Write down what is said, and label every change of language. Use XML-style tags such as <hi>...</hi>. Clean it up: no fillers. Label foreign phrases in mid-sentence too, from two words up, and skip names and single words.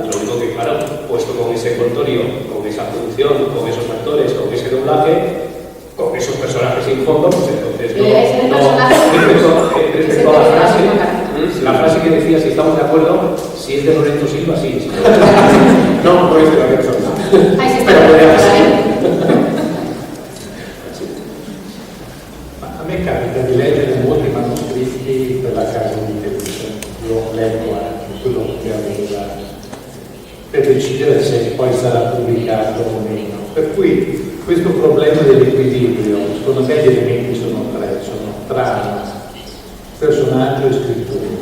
<es>Lo único que, claro, puesto con ese contorio, con esa producción, con esos actores, con ese doblaje, con esos personajes sin fondo, pues entonces respecto a la frase que decía, si estamos de acuerdo, si es de Lorenzo Silva, sí. No, no es de Lorenzo Silva. Ay, sí, Pero podría ser.</es> <it>Ma a me capita di leggere molti manoscritti per la casa editrice. Io leggo anche quello che aveva per decidere se poi sarà pubblicato o meno. Per cui questo problema dell'equilibrio, secondo me gli elementi sono tre, sono trama, personaggio e scrittura.</it>